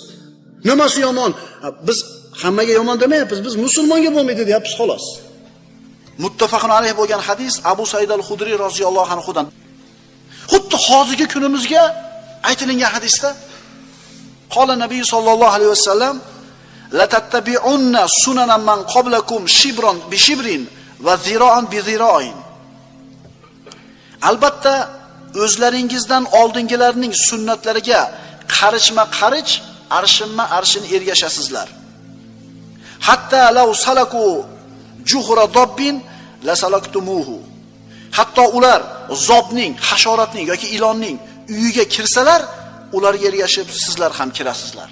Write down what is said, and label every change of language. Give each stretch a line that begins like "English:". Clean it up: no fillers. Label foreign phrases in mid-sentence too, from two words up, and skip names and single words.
Uzbek: Nimasi yomon? Biz hammaga yomon demayapmiz, biz musulmonga bo'lmaydi deyapmiz xolos.
Arabic: متفق عليه
Uzbek: bo'lgan hadis Abu Said al-Xudri
Arabic: رضي الله عنه.
Uzbek: Xuddi hozirgi kunimizga aytilgan hadisda
Arabic: قال النبي صلى الله عليه وسلم لتتبعن سنن من قبلكم شبرا بشبر وذراعا بذراع.
Uzbek: Albatta o'zlaringizdan oldingilarning sunnatlariga qarishma-qarich, arshinma-arshin ergashasizlar.
Arabic: حتى لو سلكوا جحر ضب لسلكتموه.
Uzbek: Hatto ular zobning, hasharotning yoki ilonning uyiga kirsalar, ularga ergashib sizlar ham kirasizlar.